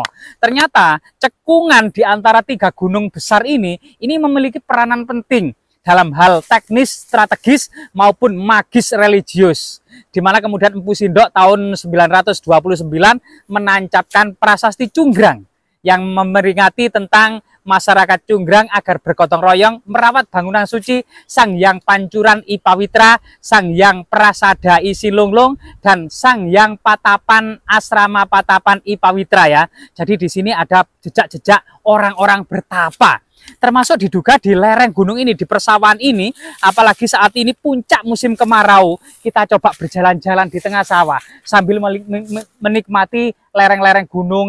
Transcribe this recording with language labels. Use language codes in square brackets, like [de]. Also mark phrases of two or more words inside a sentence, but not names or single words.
[id] Ternyata cekungan di antara tiga gunung besar ini memiliki peranan penting dalam hal teknis, strategis maupun magis religius. Di mana kemudian Empu Sindok tahun 929 menancapkan prasasti Cunggrang yang memperingati tentang masyarakat Cunggrang agar bergotong royong merawat bangunan suci Sang Hyang Pancuran I Pawitra, Sang Hyang Prasada I Silunglung, dan Sang Hyang Patapan Asrama Patapan I Pawitra ya. Jadi di sini ada jejak-jejak orang-orang bertapa. Termasuk diduga di lereng gunung ini, di persawahan ini, apalagi saat ini puncak musim kemarau, kita coba berjalan-jalan di tengah sawah sambil menikmati lereng-lereng gunung.